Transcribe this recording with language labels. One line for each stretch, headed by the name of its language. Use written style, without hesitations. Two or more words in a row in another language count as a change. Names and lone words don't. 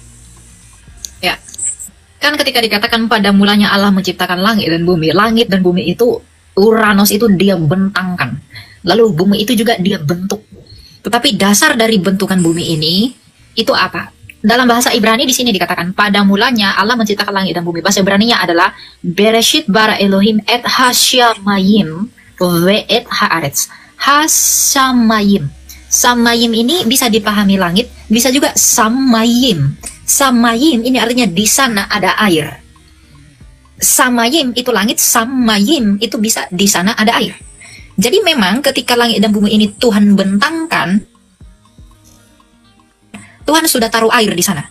Indonesian: Ya, kan ketika dikatakan pada mulanya Allah menciptakan langit dan bumi itu Uranus itu dia bentangkan, lalu bumi itu juga dia bentuk. Tetapi dasar dari bentukan bumi ini itu apa? Dalam bahasa Ibrani di sini dikatakan pada mulanya Allah menciptakan langit dan bumi. Bahasa Ibraninya adalah
Hebrew: בראשית ברא אלוהים את השמים ואת הארץ.
Indonesian: Hashamayim. Samayim ini bisa dipahami langit, bisa juga samayim. Samayim ini artinya di sana ada air. Samayim itu langit, samayim itu bisa di sana ada air. Jadi memang ketika langit dan bumi ini Tuhan bentangkan, Tuhan sudah taruh air di sana.